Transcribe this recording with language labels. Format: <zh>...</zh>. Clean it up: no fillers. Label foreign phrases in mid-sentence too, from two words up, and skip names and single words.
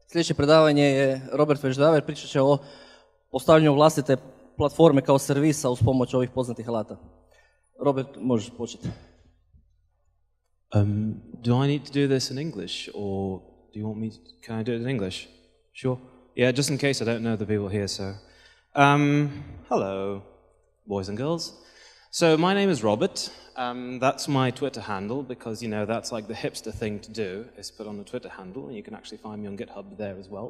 <hr>Sljedeće predavanje je Robert Veždaver, pričat će o postavljanju vlastite platforme kao servisa uz pomoć ovih poznatih alata. Robert, možeš početi.</hr> <en>Do I need to do this in English, or do you want me to, can I do it in English? Sure. Yeah, just in case I don't know the people here, so. Hello, boys and girls. So my name is Robert. That's my Twitter handle because, you know, that's like the hipster thing to do, is put on a Twitter handle, and you can actually find me on GitHub there as well.</en>